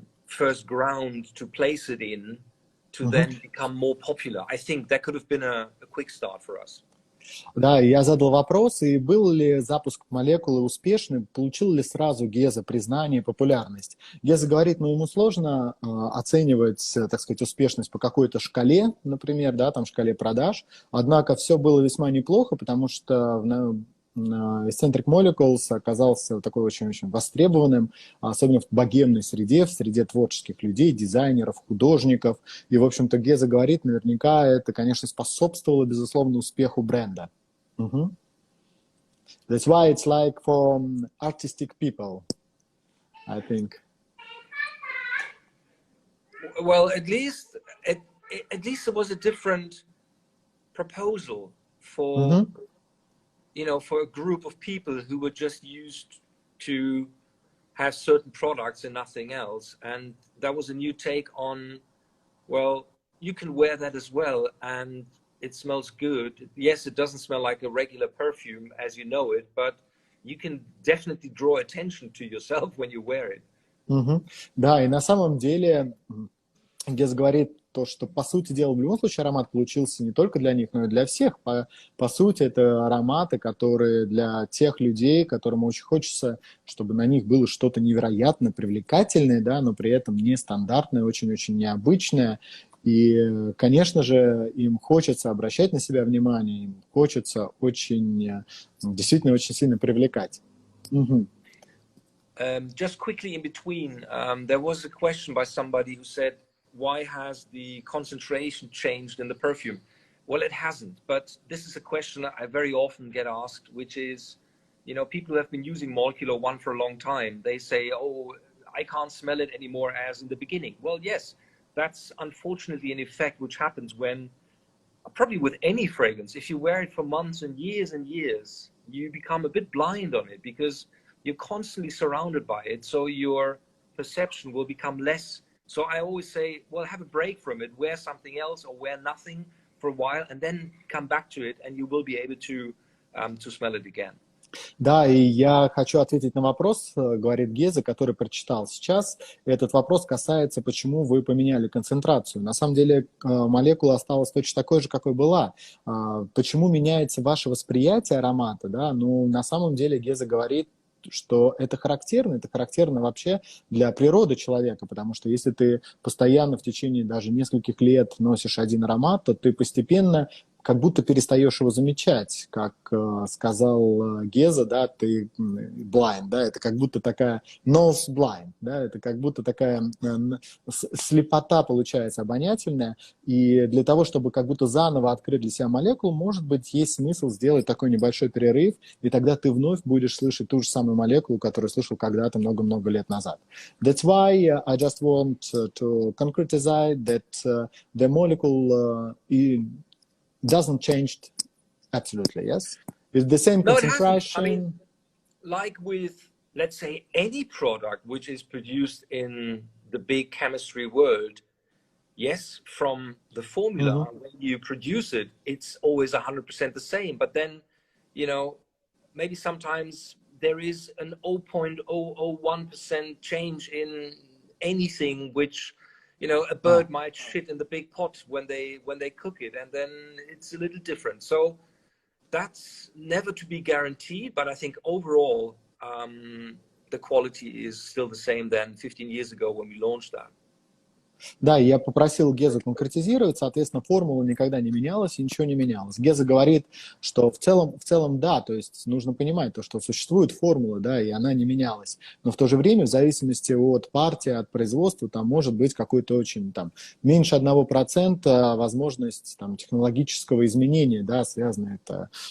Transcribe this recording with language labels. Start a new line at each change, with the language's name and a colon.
English: first ground to place it in to then become more popular. I think that could have been a quick start for us.
Russian: Да, я задал вопрос, и был ли запуск молекулы успешным, получил ли сразу Геза признание и популярность. Геза говорит, ему сложно оценивать, так сказать, успешность по какой-то шкале, например, да, там шкале продаж, однако все было весьма неплохо, потому что Escentric Molecules оказался такой очень-очень востребованным, особенно в богемной среде, в среде творческих людей, дизайнеров, художников. И, в общем-то, Геза говорит, наверняка это, конечно, способствовало, безусловно, успеху бренда.
English: That's why it's like for artistic people, I think. Well, at least it was a different proposal for... you know, for a group of people who were just used to have certain products and nothing else. And that was a new take on, well, you can wear that as well and it smells good. Yes, it doesn't smell like a regular perfume as you know it, but you can definitely draw attention to yourself when you wear it.
Russian: Да, и на самом деле Гез говорит то, что, по сути дела, в любом случае аромат получился не только для них, но и для всех. По сути, это ароматы, которые для тех людей, которым очень хочется, чтобы на них было что-то невероятно привлекательное, да, но при этом нестандартное, очень-очень необычное. И, конечно же, им хочется обращать на себя внимание, им хочется действительно очень сильно привлекать.
English: Just quickly in between, there was a question by somebody who said, why has the concentration changed in the perfume? Well, it hasn't, but this is a question that I very often get asked, which is, you know, people who have been using Molecular One for a long time, they say, oh, I can't smell it anymore as in the beginning. Well, yes, that's unfortunately an effect which happens when, probably with any fragrance, if you wear it for months and years, you become a bit blind on it because you're constantly surrounded by it, so your perception will become less. So I always say, well, have a break from it, wear something else or wear nothing for a while and then come back to it and you will be able to smell it again.
Russian: Да, и я хочу ответить на вопрос, говорит Геза, который прочитал сейчас. Этот вопрос касается, почему вы поменяли концентрацию. На самом деле молекула осталась точно такой же, какой была. Почему меняется ваше восприятие аромата? Да? Ну, на самом деле Геза говорит, что это характерно вообще для природы человека, потому что если ты постоянно в течение даже нескольких лет носишь один аромат, то ты постепенно как будто перестаешь его замечать, как сказал Геза, да, ты blind, да, это как будто такая
English: nose blind,
Russian: да, это как будто такая слепота получается обонятельная, и для того, чтобы как будто заново открыть для себя молекулу, может быть, есть смысл сделать такой небольшой перерыв, и тогда ты вновь будешь слышать ту же самую молекулу, которую слышал когда-то много-много лет назад.
English: That's why I just want to concretize that the molecule doesn't change absolutely, yes? With the same concentration. I mean, like with, let's say, any product which is produced in the big chemistry world, yes, from the formula, when you produce it, it's always 100% the same. But then, you know, maybe sometimes there is an 0.001% change in anything which, you know, a bird might shit in the big pot when they cook it, and then it's a little different. So that's never to be guaranteed, but I think overall the quality is still the same than 15 years ago when we launched that.
Russian: Да, я попросил Геза конкретизировать, соответственно, формула никогда не менялась и ничего не менялось. Геза говорит, что в целом да, то есть нужно понимать то, что существует формула, да, и она не менялась. Но в то же время, в зависимости от партии, от производства, там может быть какой-то очень, там, меньше 1% возможность там, технологического изменения, да, связано это